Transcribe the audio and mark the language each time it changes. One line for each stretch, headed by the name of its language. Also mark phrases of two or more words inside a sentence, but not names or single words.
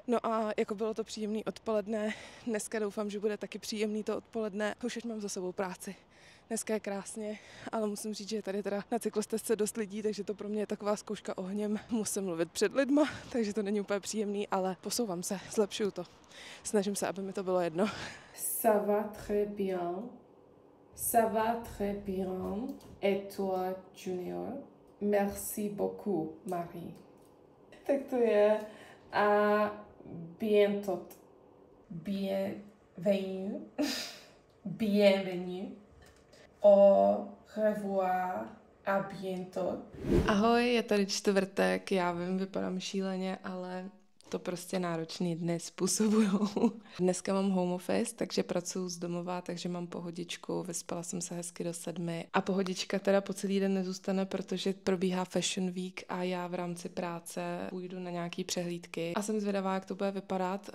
Czech: No a jako bylo to příjemný odpoledne, dneska doufám, že bude taky příjemný to odpoledne. Už mám za sebou práci. Dneska je krásně, ale musím říct, že je tady teda na cyklostezce dost lidí, takže to pro mě je taková zkouška ohněm. Musím mluvit před lidma, takže to není úplně příjemný, ale posouvám se, zlepšuju to. Snažím se, aby mi to bylo jedno.
French: Ça va très bien. Ça va très bien. Et toi, Junior? Merci beaucoup, Marie.
Czech: Tak to je.
French: A bientôt. Bienvenue. Bienvenue. Au revoir a bientôt.
Czech: Ahoj, je tady čtvrtek, já vím, vypadám šíleně, ale to prostě náročný dny způsobujou. Dneska mám
English: home office,
Czech: takže pracuji z domova, takže mám pohodičku, vyspala jsem se hezky do 7 a pohodička teda po celý den nezůstane, protože probíhá
English: Fashion Week
Czech: a já v rámci práce půjdu na nějaký přehlídky a jsem zvědavá, jak to bude vypadat.